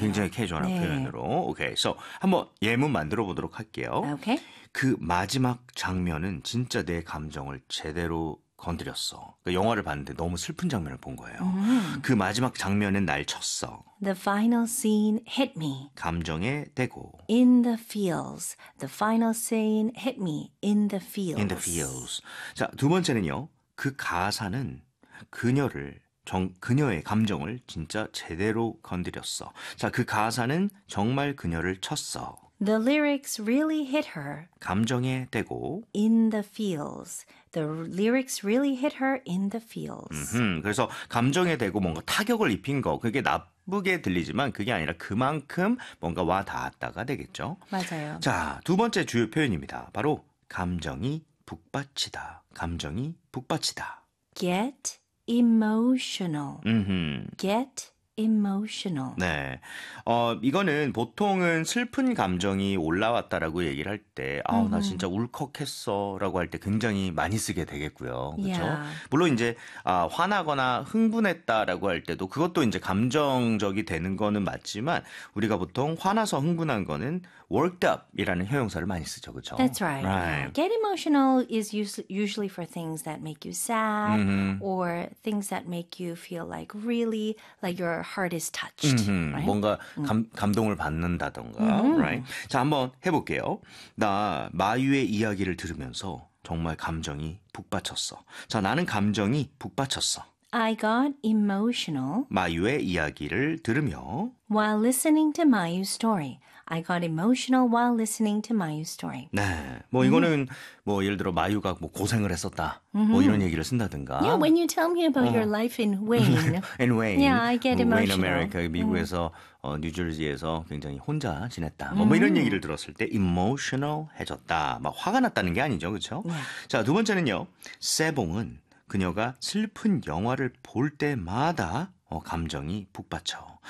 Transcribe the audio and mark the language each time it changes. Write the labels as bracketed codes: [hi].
[ko] 굉장히 캐주얼한 네. 표현으로. 오케이. 그래서 한번 예문 만들어 보도록 할게요. [en] 오케이. [ko] 그 마지막 장면은 진짜 내 감정을 제대로 건드렸어. 그러니까 영화를 봤는데 너무 슬픈 장면을 본 거예요. 그 마지막 장면은 날 쳤어. [en] The final scene hit me. [ko] 감정에 대고. [en] In the feels. The final scene hit me in the feels. In the feels. [ko] 자, 두 번째는요. 그 가사는 그녀를 그녀의 감정을 진짜 제대로 건드렸어. 자, 그 가사는 정말 그녀를 쳤어. [en] The lyrics really hit her. [ko] 감정에 대고. [en] In the feels. The lyrics really hit her in the feels. [ko] 그래서 감정에 대고 뭔가 타격을 입힌 거. 그게 나쁘게 들리지만 그게 아니라 그만큼 뭔가 와 닿았다가 되겠죠. 맞아요. 자, 두 번째 주요 표현입니다. 바로 감정이 북받치다. 감정이 북받치다. [en] Get emotional. Get emotional. [ko] 네. 이거는 보통은 슬픈 감정이 올라왔다라고 얘기를 할 때, 나 진짜 울컥했어 라고 할 때 굉장히 많이 쓰게 되겠고요. 그렇죠? [en] Yeah. [ko] 물론 이제 화나거나 흥분했다라고 할 때도 그것도 이제 감정적이 되는 거는 맞지만 우리가 보통 화나서 흥분한 거는 [en] worked up [ko] 이라는 형용사를 많이 쓰죠. 그렇죠? [en] That's right. Right. Get emotional is usually for things that make you sad or things that make you feel like really like you're Your heart is touched. Right? [ko] 뭔가 감동을 받는다던가. [en] Right? [ko] 자, 한번 해볼게요. 나 마유의 이야기를 들으면서 정말 감정이 북받쳤어. 자, 나는 감정이 북받쳤어. [en] I got emotional. [ko] 마유의 이야기를 들으며. [en] While listening to Mayu's story. I got emotional while listening to Mayu's story. [ko] 네. 뭐 이거는 뭐 예를 들어 마유가 뭐 고생을 했었다. 뭐 이런 얘기를 쓴다든가. [en] Yeah, when you tell me about your life in Wayne. In Wayne. Yeah, I get emotional. Wayne, America. [ko] 미국에서 뉴저지에서 굉장히 혼자 지냈다. 뭐 이런 얘기를 들었을 때 emotional 해졌다. 막 화가 났다는 게 아니죠. 그렇죠? [en] Yeah. [ko] 자, 두 번째는요. 세봉은 그녀가 슬픈 영화를 볼 때마다 감정이 북받쳐.